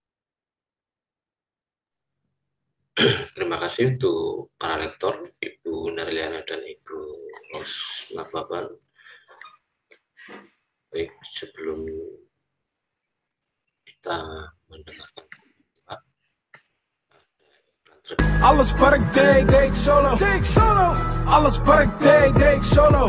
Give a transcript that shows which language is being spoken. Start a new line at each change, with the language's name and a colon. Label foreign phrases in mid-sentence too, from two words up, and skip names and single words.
Indonesian: Terima kasih untuk para lektor, Ibu Narliana dan Ibu Ros Lababan. Baik, sebelum kita mendengarkan
Dutch: alles wat ik deed, deed ik solo. Alles wat ik deed, deed ik solo.